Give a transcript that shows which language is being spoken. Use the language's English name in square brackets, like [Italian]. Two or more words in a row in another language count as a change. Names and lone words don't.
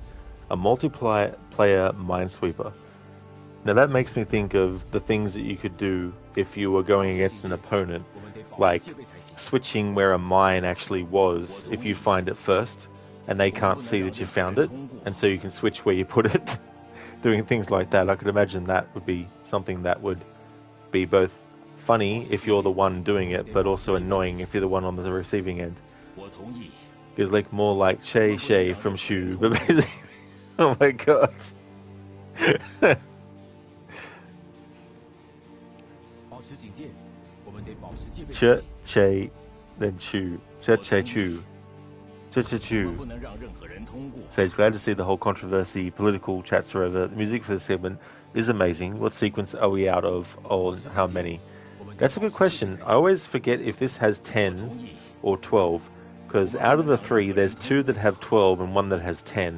[English] A multiplayer minesweeper. Now that makes me think of the things that you could do if you were going against an opponent, like switching where a mine actually was if you find it first, and they can't see that you found it, and so you can switch where you put it. Doing things like that, I could imagine that would be something that would be both funny if you're the one doing it, but also annoying if you're the one on the receiving end. It's like more like Shay from Shu, but basically Oh my god. Che, che, then chu. Che, che, chu. Che, che, chu. Sage, glad to see the whole controversy. Political chats are over. The music for this segment is amazing. What sequence are we out of? Oh, and how many? That's a good question. I always forget if this has 10 or 12, because out of the 3, there's 2 that have 12 and 1 that has 10.